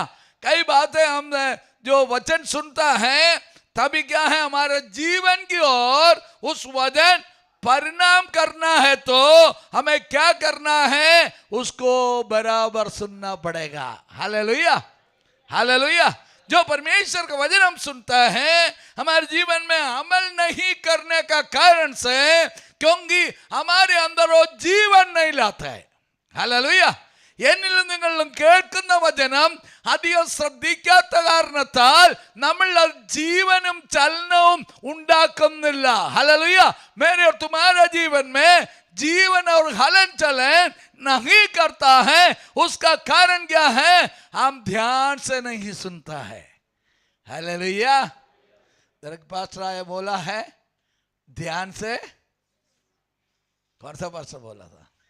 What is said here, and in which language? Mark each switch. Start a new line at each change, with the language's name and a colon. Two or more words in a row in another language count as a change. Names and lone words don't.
Hindi: कई बातें हम जो वचन सुनता है तभी क्या है, हमारे जीवन की ओर उस वचन परिणाम करना है, तो हमें क्या करना है, उसको बराबर सुनना पड़ेगा. हालेलुया. हालेलुया. जो परमेश्वर का वचन हम सुनता है हमारे जीवन में अमल नहीं करने का कारण से, क्योंकि हमारे अंदर वो जीवन नहीं लाता है. हालेलुया.
Malayalam: എന്നിലും നിങ്ങളിലും കേൾക്കുന്ന വചനം അധികം ശ്രദ്ധിക്കാത്ത കാരണത്താൽ നമ്മൾ ജീവനും ചലനവും ഉണ്ടാക്കുന്നില്ല.
Hindi: हालेलुया. मेरे और तुम्हारा जीवन में जीवन और हलन चलन नहीं करता है. उसका कारण क्या है, हम ध्यान से नहीं सुनता है. हालेलुया. दरक पास्टर आया बोला है ध्यान से, कौन सा पास्टर बोला था?